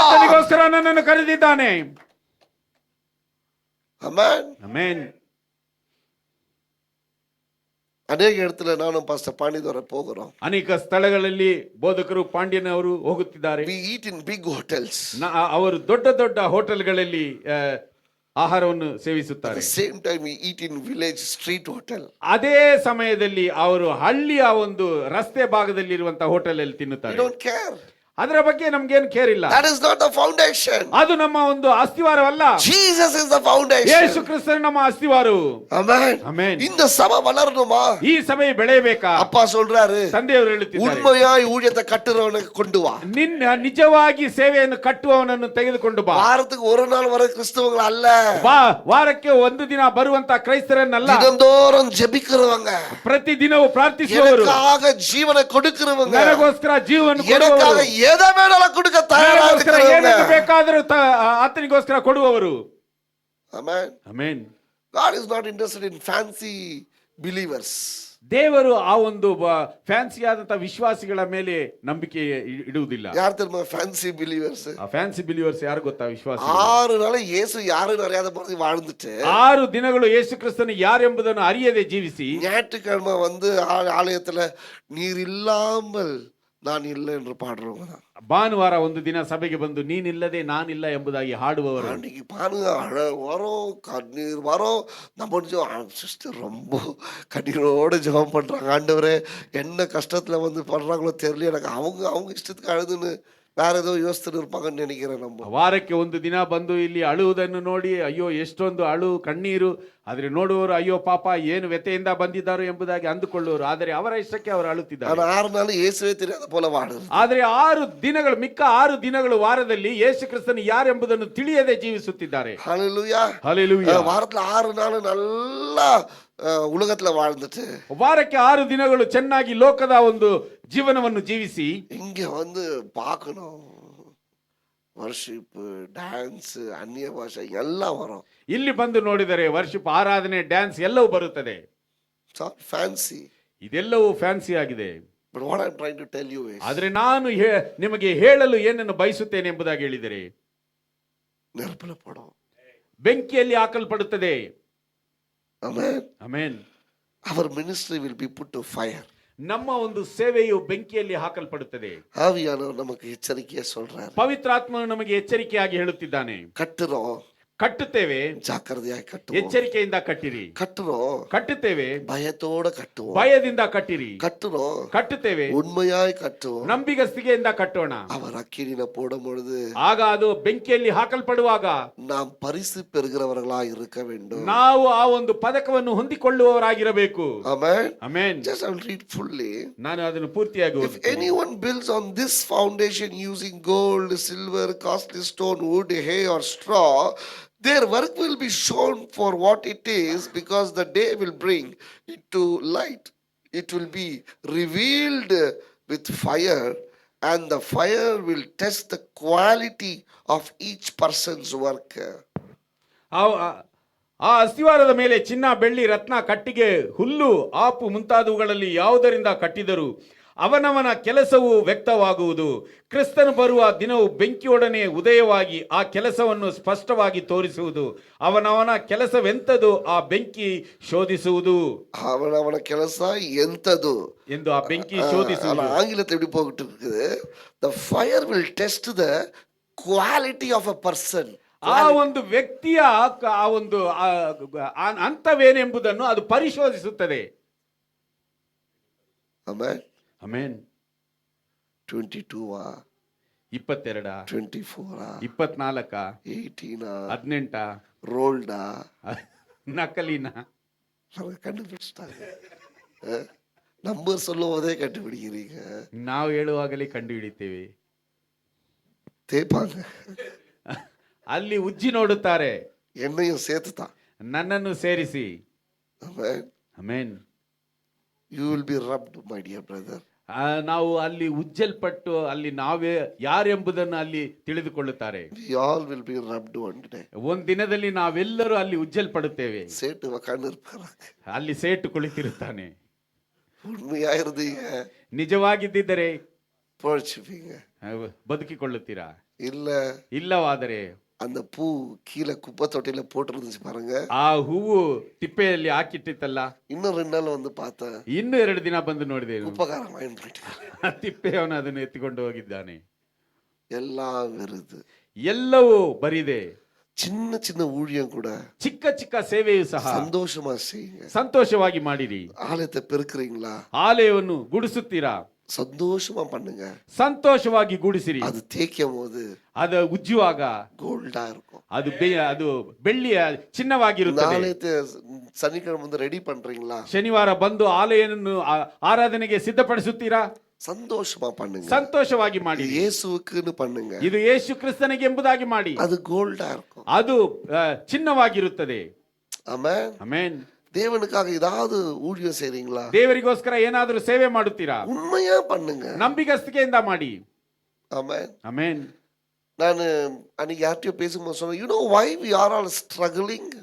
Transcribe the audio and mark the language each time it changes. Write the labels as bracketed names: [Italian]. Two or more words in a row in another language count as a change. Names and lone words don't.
[Kannada] ಆತನಿಗೋಸ್ಕರ ನನ್ನನ್ನು ಕರೆದಿದ್ದಾನೆ. ಆಮೆನ್. ಆಮೆನ್. [Tamil] ಅನೇಕ இடத்துல நானும் பாஸ்டர் பாண்டிதோர போகிறோம். [Kannada] ಅನೇಕ ಸ್ಥಳಗಳಲ್ಲಿ ಬೋಧಕರು ಪಾಂಡ್ಯನ್ ಅವರು ಹೋಗುತ್ತಿದ್ದಾರೆ. [English] We eat in big hotels. [Kannada] ಅವರು ದೊಡ್ಡ ದೊಡ್ಡ ಹೋಟೆಲ್ಗಳಲ್ಲಿ ಆಹಾರವನ್ನು ಸೇವಿಸುತ್ತಾರೆ. [English] Same time we eat in village street hotel. [Kannada] ಅದೇ ಸಮಯದಲ್ಲಿ ಅವರು ಹಳ್ಳಿಯ ಒಂದು ರಸ್ತೆ ಭಾಗದಲ್ಲಿ ಇರುವಂತಹ ಹೋಟೆಲ್ ಅಲ್ಲಿ ತಿನ್ನುತ್ತಾರೆ. [English] We don't care. [Kannada] ಅದರ ಬಗ್ಗೆ ನಮ್ಗೇನು ಕೇರ್ ಇಲ್ಲ. [English] That is not the foundation. [Kannada] ಅದು ನಮ್ಮ ಒಂದು ಅಸ್ತಿವಾರವಲ್ಲ. [English] Jesus is the foundation. [Kannada] ಯೇಸು ಕ್ರಿಸ್ತನು ನಮ್ಮ ಅಸ್ತಿವಾರವು. [English] Amen. Amen. [Tamil] இந்த சபை வளரணுமா? [Kannada] ಈ ಸಭೆ ಬೆಳೆಯಬೇಕಾ? [Tamil] அப்பா சொல்றாரு, [Kannada] ತಂದೆಯವರು ಹೇಳುತ್ತಿದ್ದಾರೆ, [Tamil] உண்மையாய் ஊழியத்தை கட்டுறவனுக்கு கொண்டு வா. [Kannada] ನಿನ್ನ ನಿಜವಾಗಿ ಸೇವೆಯನ್ನು ಕಟ್ಟುವವನನ್ನು ತೆಗೆದುಕೊಂಡು ಬಾ. [Tamil] வாரத்துக்கு ஒரு நாள் வர கிறிஸ்தவங்கள் அல்ல, [Kannada] ವಾರಕ್ಕೆ ಒಂದು ದಿನ ಬರುವಂತ ಕ್ರೈಸ್ತರನ್ನಲ್ಲ, [Tamil] தினந்தோறும் ஜெபிக்கிறவங்க, [Kannada] ಪ್ರತಿ ದಿನವೂ ಪ್ರಾರ್ಥಿಸುವವರು, [Tamil] எனக்காக ஜீவனை கொடுக்கிறவங்க, [Kannada] ನನಗೋಸ್ಕರ ಜೀವನ [Tamil] எனக்காக எதை வேணாலும் கொடுக்க தயாராக இருக்கிறவங்க. [Kannada] ಏನನ್ನು ಬೇಕಾದರೂ ಆತನಿಗೋಸ್ಕರ ಕೊಡುವವರು. [English] Amen. [Kannada] ಆಮೆನ್. [English] God is not interested in fancy believers. [Kannada] ದೇವರು ಆ ಒಂದು ಫ್ಯಾನ್ಸಿ ಆದಂತ ವಿಶ್ವಾಸಿಗಳ ಮೇಲೆ ನಂಬಿಕೆ ಇಡುವುದಿಲ್ಲ. [Tamil] யார் தெரியுமா [English] fancy believers? [Kannada] ಆ [English] fancy believers [Kannada] ಯಾರು ಗೊತ್ತಾ? ವಿಶ್ವಾಸಿ. [Tamil] 6 நாள் இயேசு யாருன்னு அறியாத மாதிரி வாழ்ந்துட்டு [Kannada] 6 ದಿನಗಳು ಯೇಸು ಕ್ರಿಸ್ತನು ಯಾರೆಂಬುದನ್ನು ಅರಿಯದೆ ಜೀವಿಸಿ, [Tamil] ஞாயிற்றுக்கிழமை வந்து ஆலயத்துல நீர் இல்லாமல் நான் இல்லை என்று பாடுறவங்க தான். [Kannada] ಭಾನುವಾರ ಒಂದು ದಿನ ಸಭೆಗೆ ಬಂದು ನೀನಿಲ್ಲದೆ ನಾನಿಲ್ಲ ಎಂಬುದಾಗಿ ಹಾಡುವವರು. [Tamil] அன்னைக்கு பாருங்க, வரும், கண்ணீர் வரும். நம்ம சிஸ்டர் ரொம்ப கண்ணீரோட ஜெபம் பண்றாங்க, ஆண்டவரே என்ன கஷ்டத்துல வந்து பண்றாங்களோ தெரியல எனக்கு, அவங்க இஷ்டத்துக்கு அழுதுன்னு வேற ஏதோ யோசிச்சுட்டு இருப்பாங்கன்னு நினைக்கிறேன். நம்ம [Kannada] ವಾರಕ್ಕೆ ಒಂದು ದಿನ ಬಂದು ಇಲ್ಲಿ ಅಳುವುದನ್ನು ನೋಡಿ ಅಯ್ಯೋ ಎಷ್ಟೊಂದು ಕಣ್ಣೀರು, ಆದ್ರೆ ನೋಡುವವರು ಅಯ್ಯೋ ಪಾಪ ಏನು ವ್ಯತೆಯಿಂದ ಬಂದಿದ್ದಾರೆ ಎಂಬುದಾಗಿ ಅಂದುಕೊಳ್ಳುವರು. ಆದರೆ ಅವರ ಇಷ್ಟಕ್ಕೆ ಅವರು ಅಳುತ್ತಿದ್ದಾರೆ. [Tamil] 6 நாள் இயேசுவே தெரியாத போல வாடுது. [Kannada] ಆದ್ರೆ 6 ದಿನಗಳು, ಮಿಕ್ಕ 6 ದಿನಗಳು ವಾರದಲ್ಲಿ ಯೇಸು ಕ್ರಿಸ್ತನು ಯಾರೆಂಬುದನ್ನು ತಿಳಿಯದೆ ಜೀವಿಸುತ್ತಿದ್ದಾರೆ. [Tamil] ஹல்லேலூயா. [Kannada] ಹಲ್ಲೆಲೂಯಾ. [Tamil] வாரத்துல 6 நாள் நல்லா உலகத்துல வாழ்ந்துட்டு [Kannada] ವಾರಕ್ಕೆ 6 ದಿನಗಳು ಚೆನ್ನಾಗಿ ಲೋಕದ ಒಂದು ಜೀವನವನ್ನು ಜೀವಿಸಿ [Tamil] இங்க வந்து பார்க்கணும், [Kannada] ವರ್ಷಿಪ್, ಡ್ಯಾನ್ಸ್, ಅನ್ಯ ಭಾಷೆ ಎಲ್ಲ ವரும். ಇಲ್ಲಿ ಬಂದು ನೋಡಿದರೆ ವರ್ಷಿಪ್, ಆರಾಧನೆ, ಡ್ಯಾನ್ಸ್ ಎಲ್ಲವೂ ಬರುತ್ತದೆ. ಫ್ಯಾನ್ಸಿ, ಇದೆಲ್ಲವೂ ಫ್ಯಾನ್ಸಿ ಆಗಿದೆ. [English] But what I'm trying to tell you is, [Kannada] ಆದ್ರೆ ನಾನು ನಿಮಗೆ ಹೇಳಲು ಏನನ್ನು ಬಯಸುತ್ತೇನೆ ಎಂಬುದಾಗಿ ಹೇಳಿದರೆ, ನೆರಪಲ ಪಡೋ, ಬೆಂಕಿಯಲ್ಲಿ ಹಾಕಲ್ಪಡುತ್ತದೆ. [English] Amen. [Kannada] ಆಮೆನ್. [English] Our ministry will be put to fire. [Kannada] ನಮ್ಮ ಒಂದು ಸೇವೆಯು ಬೆಂಕಿಯಲ್ಲಿ ಹಾಕಲ್ಪಡುತ್ತದೆ. [Tamil] ஆவியானவர் நமக்கு எச்சரிக்கையா சொல்றாரு. [Kannada] ಪವಿತ್ರಾತ್ಮನು ನಮಗೆ ಎಚ್ಚರಿಕೆಯಾಗಿ ಹೇಳುತ್ತಿದ್ದಾನೆ. [Tamil] கட்டுறோம், [Kannada] ಕಟ್ಟುತ್ತೇವೆ, ಜಾಗ್ರತೆಯಾಗಿ ಕಟ್ಟುவோம். ಎಚ್ಚರಿಕೆಯಿಂದ ಕಟ್ಟಿರಿ. [Tamil] கட்டுறோம், [Kannada] ಕಟ್ಟುತ್ತೇವೆ, [Tamil] பயத்தோட கட்டுவோம். [Kannada] ಭಯದಿಂದ ಕಟ್ಟಿರಿ. [Tamil] கட்டுறோம், [Kannada] ಕಟ್ಟುತ್ತೇವೆ, [Tamil] உண்மையாய் கட்டுவோம். [Kannada] ನಂಬಿಗಸ್ತಿಗೆಯಿಂದ ಕಟ್ಟೋಣ. [Tamil] அவர் அக்கினியில போடும் பொழுது [Kannada] ಆಗ ಅದು ಬೆಂಕಿಯಲ್ಲಿ ಹಾಕಲ್ಪಡುವಾಗ [Tamil] நாம் பரிசு பெறுகிறவர்களாய் இருக்க வேண்டும். [Kannada] ನಾವು ಆ ಒಂದು ಪದಕವನ್ನು ಹೊಂದಿಕೊಳ್ಳುವವರಾಗಿರಬೇಕು. [English] Amen. [Kannada] ಆಮೆನ್. [English] Just I will read fully. [Kannada] ನಾನು ಅದನ್ನು ಪೂರ್ತಿಯಾಗಿ [English] If anyone builds on this foundation using gold, silver, costly stone, wood, hay or straw, their work will be shown for what it is, because the day will bring it to light. It will be revealed with fire, and the fire will test the quality of each person's work. [Kannada] ಆ ಅಸ್ತಿವಾರದ ಮೇಲೆ ಚಿನ್ನ, ಬೆಳ್ಳಿ, ರತ್ನ, ಕಟ್ಟಿಗೆ, ಹುಲ್ಲು, ಆಪು ಮುಂತಾದವುಗಳಲ್ಲಿ ಯಾವುದರಿಂದ ಕಟ್ಟಿದರೂ ಅವನವನ ಕೆಲಸವು ವ್ಯಕ್ತವಾಗುವುದು. ಕ್ರಿಸ್ತನು ಬರುವ ದಿನವು ಬೆಂಕಿಯೊಡನೆ ಉದಯವಾಗಿ ಆ ಕೆಲಸವನ್ನು ಸ್ಪಷ್ಟವಾಗಿ ತೋರಿಸುವುದು. ಅವನವನ ಕೆಲಸವೆಂತದು ಆ ಬೆಂಕಿ ಶೋಧಿಸುವುದು. ಅವನವನ ಕೆಲಸ ಎಂತದು ಎಂದು ಆ ಬೆಂಕಿ ಶೋಧಿಸುವುದು. [Tamil] ஆங்கிலத்தில் எப்படி போகிட்டு இருக்குது? [English] The fire will test the quality of a person. [Kannada] ಆ ಒಂದು ವ್ಯಕ್ತಿಯ ಆ ಒಂದು ಅಂತವೇನೆಂಬುದನ್ನು ಅದು ಪರಿಶೋಧಿಸುತ್ತದೆ. [English] Amen. [Kannada] ಆಮೆನ್. 22 22 24 24 18 18 ರೋಲ್ಡ ನಕಲಿನ [Tamil] கண்டுபிடிச்சிட்டாங்க. நம்பர் சொல்லுவதே கண்டுபிடிக்கிறீங்க. [Kannada] ನಾವು ಹೇಳುವಾಗಲೇ ಕಂಡು ಹಿಡಿತೇವೆ. [Tamil] தேய்ப்பாங்க, [Kannada] ಅಲ್ಲಿ ಉಜ್ಜಿ ನೋಡುತ್ತಾರೆ, [Tamil] என்னையும் சேர்த்துதா, [Kannada] ನನ್ನನ್ನು ಸೇರಿಸಿ. [English] Amen. [Kannada] ಆಮೆನ್. [English] You will be rubbed, my dear brother. [Kannada] ನಾವು ಅಲ್ಲಿ ಉಜ್ಜಲ್ಪಟ್ಟು ಅಲ್ಲಿ ನಾವೇ ಯಾರೆಂಬುದನ್ನು ಅಲ್ಲಿ ತಿಳಿದುಕೊಳ್ಳುತ್ತಾರೆ. [English] We all will be rubbed one day. [Kannada] ಒಂದ್ ದಿನದಲ್ಲಿ ನಾವೆಲ್ಲರೂ ಅಲ್ಲಿ ಉಜ್ಜಲ್ಪಡುತ್ತೇವೆ. [Tamil] சேட்டு உட்கார்ந்திருப்பாங்க. [Kannada] ಅಲ್ಲಿ ಸೇಟು ಕುಳಿತಿರುತ್ತಾನೆ. [Tamil] உண்மையா இருந்தீங்க, [Kannada] ನಿಜವಾಗಿದ್ದರೆ [Tamil] பொழைச்சுப்பீங்க. [Kannada] ಬದುಕಿಕೊಳ್ಳುತ್ತೀರಾ? ಇಲ್ಲವಾದರೆ [Tamil] அந்த பூ கீழே குப்பை தொட்டில போட்டுருந்துச்சு பாருங்க, [Kannada] ಆ ಹೂವು ತಿಪ್ಪೆಯಲ್ಲಿ ಹಾಕಿಟ್ಟಿತ್ತಲ್ಲ, [Tamil] இன்னும் 2 நாள் வந்து பார்த்தேன், [Kannada] ಇನ್ನು 2 ದಿನ ಬಂದು ನೋಡಿದೆ, [Tamil] குப்பைக்காரன் வாங்கிட்டு போயிட்டான். [Kannada] ತಿಪ್ಪೆಯವನು ಅದನ್ನು ಎತ್ತಿಕೊಂಡು ಹೋಗಿದ್ದಾನೆ. [Tamil] எல்லாம் வருது, [Kannada] ಎಲ್ಲವೂ ಬರಿದೆ. [Tamil] சின்ன சின்ன ஊழியம் கூட, [Kannada] ಚಿಕ್ಕ ಚಿಕ್ಕ ಸೇವೆಯು ಸಹ [Tamil] சந்தோஷமா செய்யுங்க. [Kannada] ಸಂತೋಷವಾಗಿ ಮಾಡಿರಿ. [Tamil] ஆலயத்தை பெருக்குறீங்களா? [Kannada] ಆಲಯವನ್ನು ಗುಡಿಸುತ್ತೀರಾ? [Tamil] சந்தோஷமா பண்ணுங்க. [Kannada] ಸಂತೋಷವಾಗಿ ಗೂಡಿಸಿರಿ. [Tamil] அது தேய்க்கும் போது [Kannada] ಅದು ಉಜ್ಜುವಾಗ [Tamil] கோல்டா இருக்கும். [Kannada] ಅದು ಬೆಳ್ಳಿಯ ಚಿನ್ನವಾಗಿರುತ್ತದೆ. [Tamil] நாளை சனிக்கிழமை வந்து ரெடி பண்றீங்களா? [Kannada] ಶನಿವಾರ ಬಂದು ಆಲಯವನ್ನು ಆರಾಧನೆಗೆ ಸಿದ್ಧಪಡಿಸುತ್ತೀರಾ? [Tamil] சந்தோஷமா பண்ணுங்க. [Kannada] ಸಂತೋಷವಾಗಿ ಮಾಡಿ. [Tamil] இயேசுவுக்குன்னு பண்ணுங்க. [Kannada] ಇದು ಯೇಸು ಕ್ರಿಸ್ತನಿಗೆ ಎಂಬುದಾಗಿ ಮಾಡಿ. [Tamil] அது கோல்டா இருக்கும். [Kannada] ಅದು ಚಿನ್ನವಾಗಿರುತ್ತದೆ. [Tamil] ஆமென். [Kannada] ಆಮೆನ್. [Tamil] தேவனுக்காக ஏதாவது ஊழியம் செய்றீங்களா? [Kannada] ದೇವರಿಗೋಸ್ಕರ ಏನಾದರೂ ಸೇವೆ ಮಾಡುತ್ತೀರಾ? [Tamil] உண்மையா பண்ணுங்க. [Kannada] ನಂಬಿಗಸ್ತಿಕೆಯಿಂದ ಮಾಡಿ. [Tamil] ஆமென். [Kannada] ಆಮೆನ್. [Tamil] நான் அன்னைக்கு யார்கிட்டயோ பேசும்போது சொன்னேன், [English] you know why we are all struggling?